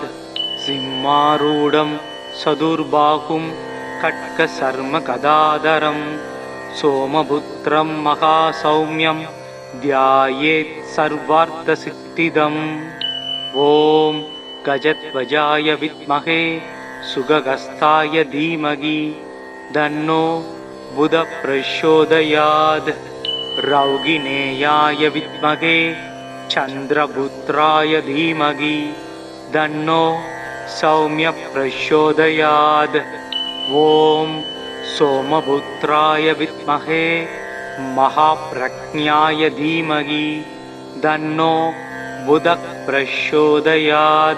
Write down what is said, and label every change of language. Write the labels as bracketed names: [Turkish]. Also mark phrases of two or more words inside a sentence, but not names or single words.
[Sanskrit] सिंहारूढं चतुर्बाहुं खड्ग चर्म गदाधरम् सोमपुत्रं महासौम्यं ध्यायेत् सर्वार्थ सिद्धिदम्. ॐ गजध्वजाय विद्महे शुकहस्ताय धीमहि तन्नो बुध प्रचोदयात्. रौहिणेयाय विद्महे चन्द्रपुत्राय धीमहि तन्नो सौम्य प्रचोदयात्। ॐ सोमपुत्राय विद्महे महाप्रज्ञाय धीमहि तन्नो बुधः प्रचोदयात्।